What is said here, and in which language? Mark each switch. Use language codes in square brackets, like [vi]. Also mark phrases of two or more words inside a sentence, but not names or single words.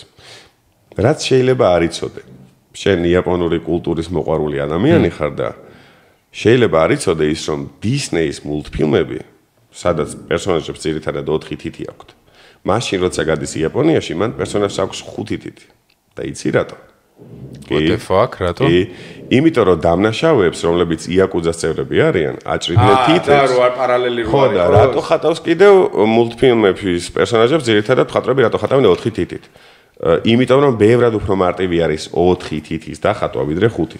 [ka] რაც შეიძლება არ იცოდე. შენ იაპონური კულტურის მოყვარული ადამიანი ხარ და შეიძლება არ იცოდე ის რომ Disney-ის მულტფილმები, სადაც პერსონაჟებს ძირითადად 4 თითი აქვთ. მაშინ როცა გადის იაპონიაში, მან პერსონაჟს აქვს 5 თითი. და იცი რატო? [en] What the fuck, [ka] რატო? იმიტომ რომ დამნაშავეებს, რომლებიც იაკუძას წევრები არიან, აჭრიდნენ თითებს. და რა პარალელი რო არის. ხო, და რატო ხატავს კიდევ მულტფილმების პერსონაჟებს ძირითადად ხატრები რატო ხატავენ 4 თითით? იმიტომ რომ ბევრად უფრო მარტივი არის 4 თითის დახატვა ვიდრე 5-ის.